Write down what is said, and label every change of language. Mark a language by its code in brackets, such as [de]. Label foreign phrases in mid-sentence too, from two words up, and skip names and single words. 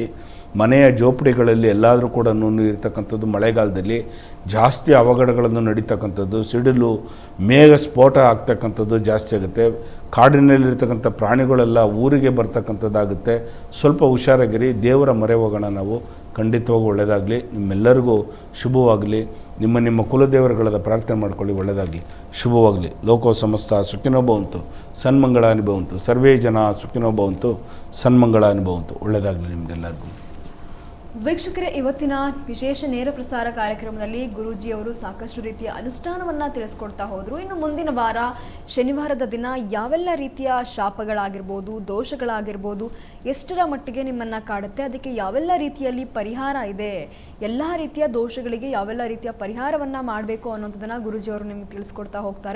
[kn] ಮನೆಯ ಜೋಪಡಿಗಳಲ್ಲಿ ಎಲ್ಲಾದರೂ ಕೂಡ ಇರ್ತಕ್ಕಂಥದ್ದು ಮಳೆಗಾಲದಲ್ಲಿ ಜಾಸ್ತಿ ಅವಘಡಗಳನ್ನು ನಡೀತಕ್ಕಂಥದ್ದು, ಸಿಡಿಲು ಮೇಘ ಸ್ಫೋಟ ಆಗ್ತಕ್ಕಂಥದ್ದು ಜಾಸ್ತಿ ಆಗುತ್ತೆ. ಕಾಡಿನಲ್ಲಿರ್ತಕ್ಕಂಥ ಪ್ರಾಣಿಗಳೆಲ್ಲ ಊರಿಗೆ ಬರ್ತಕ್ಕಂಥದ್ದಾಗುತ್ತೆ. ಸ್ವಲ್ಪ ಹುಷಾರಾಗಿರಿ. ದೇವರ ಮೊರೆ ಹೋಗೋಣ ನಾವು. ಖಂಡಿತವಾಗೂ ಒಳ್ಳೆಯದಾಗಲಿ. ನಿಮ್ಮೆಲ್ಲರಿಗೂ ಶುಭವಾಗಲಿ. ನಿಮ್ಮ ಕುಲದೇವರುಗಳಾದ ಪ್ರಾರ್ಥನೆ ಮಾಡ್ಕೊಳ್ಳಿ. ಒಳ್ಳೆಯದಾಗಲಿ, ಶುಭವಾಗಲಿ. [sa] ಲೋಕೋ ಸಮಸ್ತ ಸುಖಿನೋ ಭವಂತು, ಸನ್ಮಂಗಳಾನಿ ಭವಂತು. ಸರ್ವೇ ಜನ ಸುಖಿನೋ ಭವಂತು, ಸನ್ಮಂಗಳಾನಿ ಭವಂತು. [kn] ಒಳ್ಳೆಯದಾಗಲಿ ನಿಮಗೆಲ್ಲರಿಗೂ. ವೀಕ್ಷಕರೇ, ಇವತ್ತಿನ ವಿಶೇಷ ನೇರ ಪ್ರಸಾರ ಕಾರ್ಯಕ್ರಮದಲ್ಲಿ ಗುರೂಜಿಯವರು ಸಾಕಷ್ಟು ರೀತಿಯ ಅನುಷ್ಠಾನವನ್ನು ತಿಳಿಸ್ಕೊಡ್ತಾ ಹೋದರು. ಇನ್ನು ಮುಂದಿನ ವಾರ ಶನಿವಾರದ ದಿನ ಯಾವೆಲ್ಲ ರೀತಿಯ ಶಾಪಗಳಾಗಿರ್ಬೋದು, ದೋಷಗಳಾಗಿರ್ಬೋದು, ಎಷ್ಟರ ಮಟ್ಟಿಗೆ ನಿಮ್ಮನ್ನು ಕಾಡುತ್ತೆ, ಅದಕ್ಕೆ ಯಾವೆಲ್ಲ ರೀತಿಯಲ್ಲಿ ಪರಿಹಾರ ಇದೆ, ಎಲ್ಲ ರೀತಿಯ ದೋಷಗಳಿಗೆ ಯಾವೆಲ್ಲ ರೀತಿಯ ಪರಿಹಾರವನ್ನು ಮಾಡಬೇಕು ಅನ್ನೋಂಥದ್ದನ್ನು ಗುರೂಜಿಯವರು ನಿಮಗೆ ತಿಳಿಸ್ಕೊಡ್ತಾ ಹೋಗ್ತಾರೆ.